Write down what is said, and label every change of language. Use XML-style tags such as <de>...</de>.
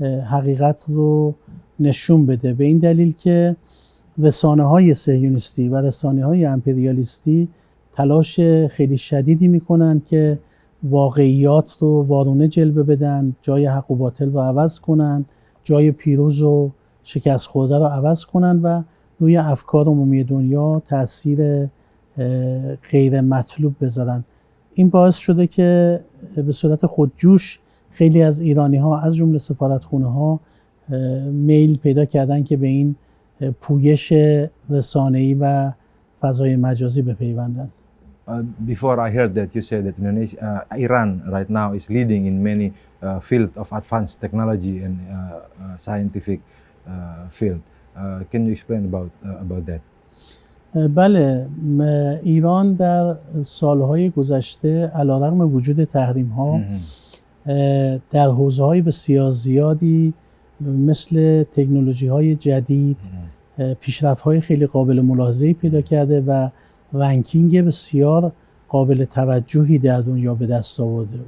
<fa>حقیقت رو نشون بده، به این دلیل که رسانه‌های صهیونیستی و رسانه‌های امپریالیستی تلاش خیلی شدیدی میکنن که واقعیات رو وارونه جلوه بدن، جای حق و باطل رو عوض کنن، جای پیروز و شکست خورده رو عوض کنن و روی افکار عمومی دنیا تأثیر غیر مطلوب بذارن. این باعث شده که به صورت خودجوش خیلی از ایرانی‌ها از جمله سفارتخونه‌ها میل پیدا کردن که به این پویش رسانه‌ای و فضای مجازی بپیوندن.</fa> <en>Before I heard that you said that Iran right now is leading in many field of advanced technology and scientific field. Can you explain about that?</en> <fa>بله، ایران در سالهای گذشته علیرغم وجود تحریم‌ها در حوزه‌های بسیار زیادی مثل تکنولوژی‌های جدید پیشرفت‌های خیلی قابل ملاحظه‌ای پیدا کرده و رنکینگ بسیار قابل توجهی در دنیا به دست آورده.</fa>